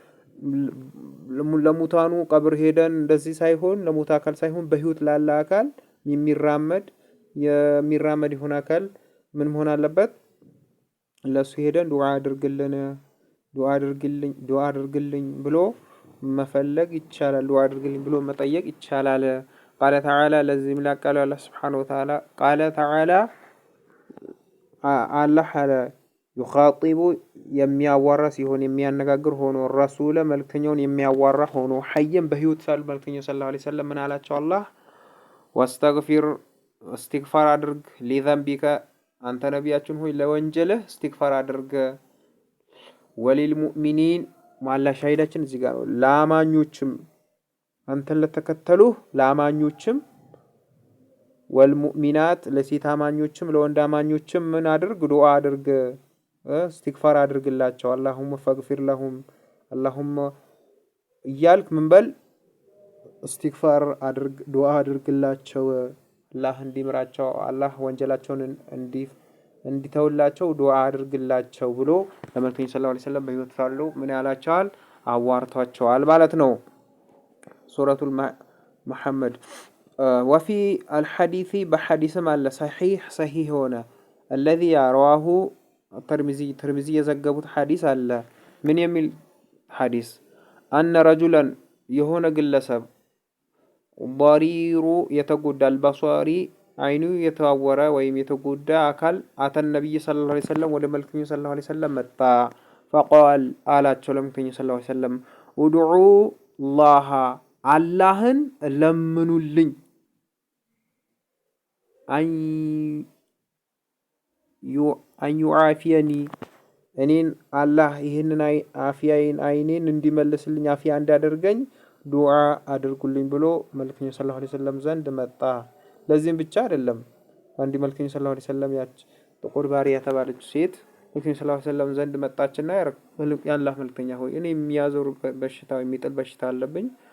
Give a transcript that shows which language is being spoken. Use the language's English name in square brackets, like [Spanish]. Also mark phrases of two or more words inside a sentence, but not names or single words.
[Amharic] ለሙታኑ ቀብር ሄደን እንደዚህ ሳይሆን ለሙታ አካል ሳይሆን በህይወት ላለ አካል የሚራመድ ይሆን አካል ምን መሆን አለበት? ለሱ ሄደን ዱዓ አድርግልኝ ብሎ መፈለግ ይቻላል። ዱዓ አድርግልኝ ብሎ መጠየቅ ይቻላል። [Arabic] قال تعالى لازم لا قال الله سبحانه وتعالى قال تعالى الله على يخاطب [Amharic] የሚያዋራ ሲሆን የሚያነጋግር ሆኖ ረሱለ መልእክተኛውን የሚያዋራ ሆኖ ሐየም በህይወት ሳሉ መልእክተኛው [Arabic] صلى الله عليه وسلم [Amharic] ምን አላቸው? አላህ ወስተግፊር እስትግፋር አድርግ ሊዘንቢከ አንተ ነቢያችን ሆይ ለወንጀልህ እስትግፋር አድርግ [Arabic] وللمؤمنين [Amharic] ማላ ሻሂዳችን እዚህ ጋር ነው ለአማኞችም አንተን ለተከተሉህ ለአማኞችም ወልሙእሚናት ለሴት አማኞችም ለወንድ አማኞችም ምን አድርግ ዱዓ አድርግ استغفار አድርግላቸው [Arabic] اللهم فاغفر لهم اللهم [Amharic] እያልክ ምን በል استغفار አድርግ ዱዓ አድርግላቸው አላህ እንዲምራቸው አላህ ወንጀላቸውን እንዲተውላቸው ዱዓ አድርግላቸው ብሎ ለመልእክተኛው [Arabic] صلى الله عليه وسلم [Amharic] በህይወት ሳሉ ምን ያላቸዋል አዋርቷቸዋል ማለት ነው። ሱረቱል ሙሐመድ [Arabic] وفي الحديث بحديث ما صحيح هنا الذي رواه الترمذي [Amharic] يዘገቡት ሐዲስ አለ ምን የሚል ሐዲስ [Arabic] أن رجلا [Amharic] የሆነ ግለሰብ ضرير የተጎዳ البصري አይኑ የተዋወረ ወይም የተጎዳ አካል አተን ነብይ [Arabic] صلى الله عليه وسلم [Amharic] ወደ መልእክተኛው [Arabic] صلى الله عليه وسلم [Amharic] መጣ فقال አላቸው ለመልእክተኛው [Arabic] صلى الله عليه وسلم ادعوا الله [Amharic] አላህን ለምኑልኝ [Arabic] أن يعافيني [Amharic] እኔን አላህ ይህንን አፊያዬን አይኔን እንዲመልስልኝ አፊያ እንዲያደርገኝ ዱዓ አድርጉልኝ ብሎ መልእክተኛው [Arabic] صلى الله عليه وسلم [Amharic] ዘንድ መጣ። ለዚህም ብቻ አይደለም አንድ መልእክተኛው [Arabic] صلى الله عليه وسلم [Amharic] ያች ጥቁር ባሪያ የተባለች ሴት መልእክተኛው ሰለላሁ ዐለይሂ ወሰለም ዘንድ መጣችና የአላህ መልእክተኛ ሆይ እኔ የሚያዞር በሽታ የሚጥል በሽታ አለብኝ